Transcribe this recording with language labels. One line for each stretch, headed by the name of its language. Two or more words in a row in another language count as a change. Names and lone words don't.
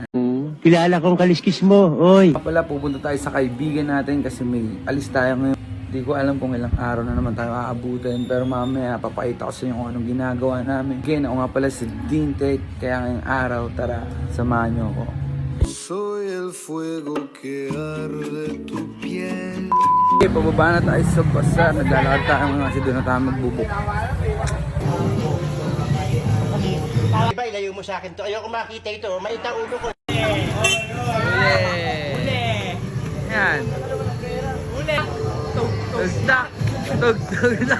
Filipino: Kilala kong kaliskis mo, oy. Pala pupunta tayo sa kaibigan natin kasi may alis tayo ngayon. Hindi ko alam kung ilang araw na naman tayo aabutin, pero mamaya papakita ko sa inyo kung anong ginagawa namin. Again, ako nga pala si Dintek, kaya ngayong araw, tara, samahan niyo ako.
Spanish: Soy el fuego que arde tu piel.
Filipino: Okay, pababa na tayo sa basa. Naglalakad tayo mga kasi doon na tayo magbubuk. Diba, ilayo mo sa akin to. Ayoko makita ito. Maita ulo ko. Uli! Yan. Uli! Tugtog! Tugtog na!